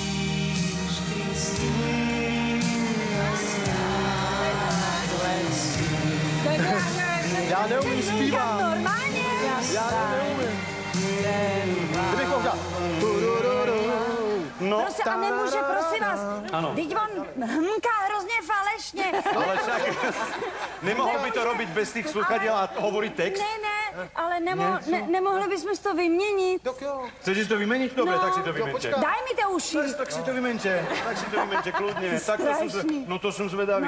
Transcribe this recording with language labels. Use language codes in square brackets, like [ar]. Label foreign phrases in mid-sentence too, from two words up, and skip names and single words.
[cs] Já neumím zpívat. Normálně. Já neumím. Kdybych mohl dát. No, Prosím, a nemůže, prosím vás. Ano. Teď on hmká hrozně falešně. [sk] ale však nemohol by to robiť bez tých slúchadiel a hovoriť text? [cs] Ne, ale nemohli bychom si to vyměnit. Tak jo. [sk] Chceš si to vymeniť? Dobre, tak si to vymente. počkaj. Daj mi to uši. Tak si to vymente, kľudne. Tak to som [cs] Strašný. [sk] no to som zvedavý.